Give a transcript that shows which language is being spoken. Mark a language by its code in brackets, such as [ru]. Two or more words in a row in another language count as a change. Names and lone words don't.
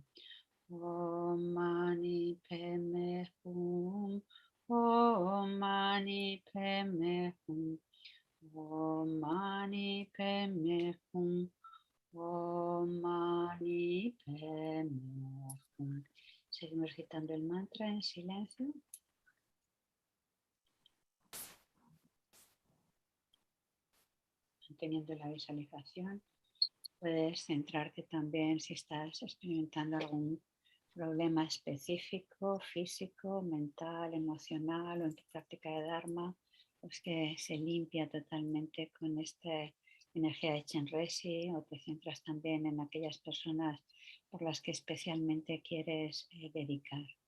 [sa] ॐ मणि पद्मे हूँ. ॐ मणि पद्मे हूँ. ॐ मणि पद्मे हूँ. ॐ मणि पद्मे हूँ. [es] Seguimos recitando el mantra en silencio. Manteniendo la visualización. Puedes centrarte también si estás experimentando algún problema específico, físico, mental, emocional o en tu práctica de Dharma, pues que se limpia totalmente con esta energía de Chenrezig, o te centras también en aquellas personas por las que especialmente quieres dedicar.